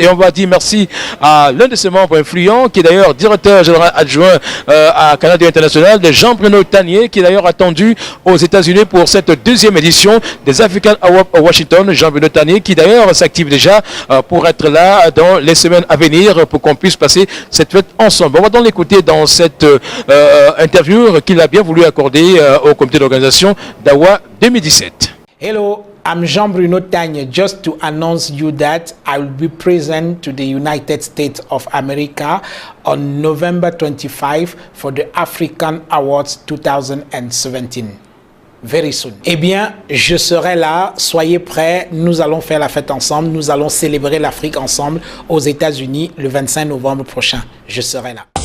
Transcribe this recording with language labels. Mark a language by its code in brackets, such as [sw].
[fr] Et on va dire merci à l'un de ses membres influents, qui est d'ailleurs directeur général adjoint à Canal 2 International, de Jean-Bruno Tanier, qui est d'ailleurs attendu aux États-Unis pour cette deuxième édition des African Awards à Washington. Jean-Bruno Tanier, qui d'ailleurs s'active déjà pour être là dans les semaines à venir pour qu'on puisse passer cette fête ensemble. On va donc l'écouter dans cette interview qu'il a bien voulu accorder au comité d'organisation d'AWA 2017. [en] Hello, I'm Jean-Bruno Tanier. Just to announce you that I will be present to the United States of America on November 25 for the African Awards 2017. Very soon. [fr] Eh bien, je serai là, soyez prêts, nous allons faire la fête ensemble, nous allons célébrer l'Afrique ensemble aux États-Unis le 25 novembre prochain. Je serai là.